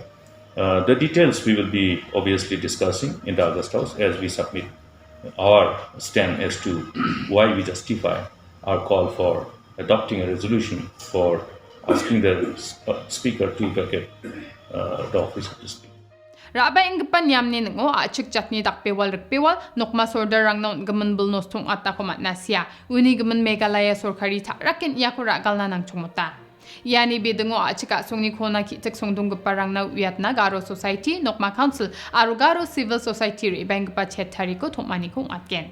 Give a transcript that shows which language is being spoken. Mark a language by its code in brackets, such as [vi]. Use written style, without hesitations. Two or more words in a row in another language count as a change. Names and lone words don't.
[en] The details we will be obviously discussing in the August House as we submit our stand as to why we justify our call for adopting a resolution for asking the Speaker to vacate the office of the Speaker. [grt] Raba ingpan yamni ngo achik chatni dakpewal rikpewal nokma sorder rang non gaman bulnos tung ata komat nasya uni gaman Meghalaya sorkari tharakin yaku ragal na nang chumuta. Yani bidengo achika songni khona ki tek songdung parang na Vietnam Garo Society Nokma Council aru Garo Civil Society ri bank pa chetari ko thomani ko atken.